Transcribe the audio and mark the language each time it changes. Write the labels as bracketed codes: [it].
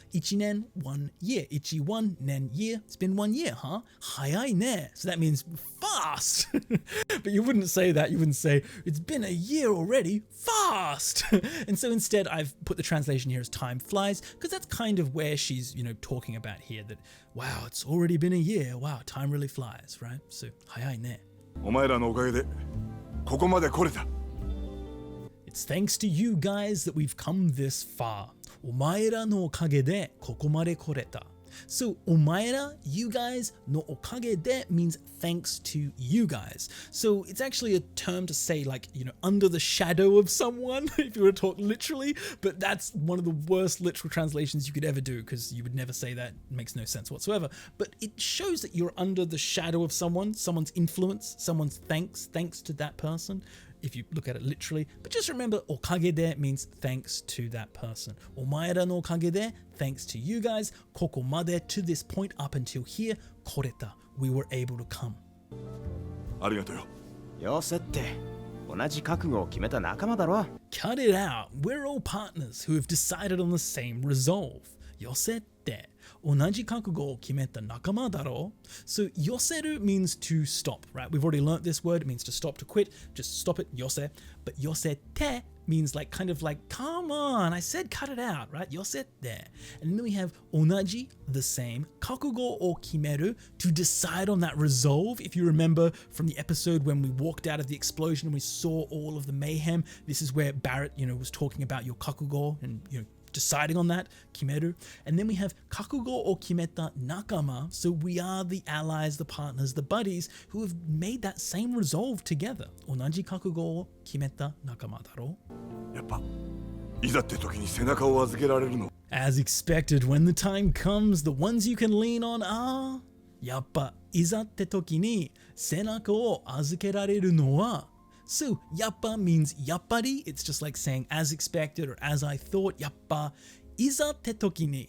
[en] 1年, 1 year. 1 nen year. It's been 1 year, huh? [ja] 早いね. [en] So that means fast. fast. But you wouldn't say that. You wouldn't say, it's been a year already, fast. And so instead I've put the translation here as time flies, because that's kind of where she's, talking about here, that, wow, it's already been a year. Wow, time really flies, right? [ja] So, 早いね。お前らのおかげでここまで来れた。 [en] It's thanks to you guys that we've come this far. [ja] お前らのおかげでここまで来れた。 [en] So, お前ら, you guys, [ja] のおかげで [en] means thanks to you guys. So, it's actually a term to say like, under the shadow of someone, if you were to talk literally, but that's one of the worst literal translations you could ever do, because you would never say that. It makes no sense whatsoever. But it shows that you're under the shadow of someone, someone's influence, someone's thanks to that person, if you look at it literally. But just remember, おかげで means thanks to that person. [ja] お前らのおかげで [en] thanks to you guys. [ja] ここまで [en] to this point up until here. [ja] 来れた [en] we were able to come. [ja] ありがとうよ。よせって同じ覚悟を決めた仲間だろ。 [en] Cut it out. We're all partners who have decided on the same resolve. [ja] 寄せて同じ覚悟を決めた仲間だろ。 [en] So 寄せる means to stop, right? We've already learnt this word. It means to stop, to quit. Just stop it, 寄せ. But 寄せて means like kind of like, come on, I said cut it out, right? [ja] 寄せて. [en] And then we have 同じ, the same, [ja] 覚悟を決める, [en] to decide on that resolve. If you remember from the episode when we walked out of the explosion and we saw all of the mayhem, this is where Barrett, was talking about your 覚悟 and, deciding on that, 決める. And then we have [ja] 覚悟を決めた仲間. [en] So we are the allies, the partners, the buddies who have made that same resolve together. [ja] 同じ覚悟を決めた仲間だろう。やっぱいざって時に背中を預けられるの。 [en] As expected, when the time comes, the ones you can lean on are [ja] やっぱいざって時に背中を預けられるのは [en] So, yappa means yappari. It's just like saying as expected or as I thought. [ja] Yappa izatte toki ni.